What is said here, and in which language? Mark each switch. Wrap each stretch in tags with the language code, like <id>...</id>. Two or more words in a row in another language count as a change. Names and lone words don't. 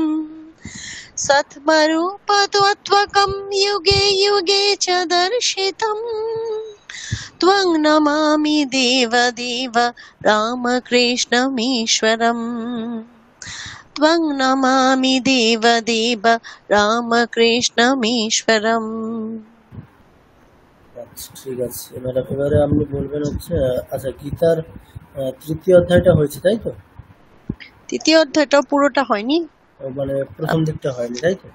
<sa>सत्मरूपत्वत्वकं युगे युगे च दर्शितम् त्वं नमामि देवदेव रामकृष्णमीश्वरम् त्वं नमामि देवदेव রামকৃষ্ণমীশ্বরম।</sa> <bn>আচ্ছা ঠিক আছে, এবারে আপনি বলবেন হচ্ছে, আচ্ছা গীতার তৃতীয় অধ্যায়টা হয়েছে তাই তো? তৃতীয় অধ্যায়টাও পুরোটা হয়নি, মানে প্রথম দিকটা হয়নি তাই তো?</bn>